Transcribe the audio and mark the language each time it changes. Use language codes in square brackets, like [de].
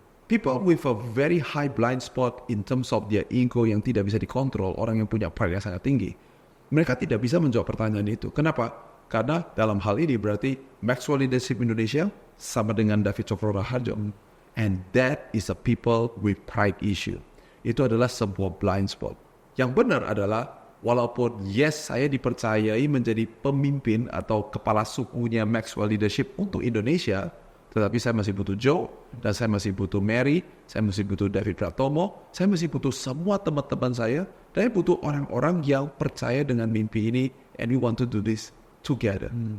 [en] People with a very high blind spot in terms of their ego [id] yang tidak bisa dikontrol, orang yang punya pride yang sangat tinggi, mereka tidak bisa menjawab pertanyaan itu. Kenapa? Karena dalam hal ini berarti Maxwell Leadership Indonesia sama dengan David Cokro Raharjo. [en] And that is a people with pride issue. [id] Itu adalah sebuah blind spot. Yang benar adalah, walaupun yes saya dipercayai menjadi pemimpin atau kepala sukunya Maxwell Leadership untuk Indonesia, tetapi saya masih butuh Joe, dan saya masih butuh Mary, saya masih butuh David Pratomo, saya masih butuh semua teman-teman saya, dan saya butuh orang-orang yang percaya dengan mimpi ini, [en] and we want to do this together.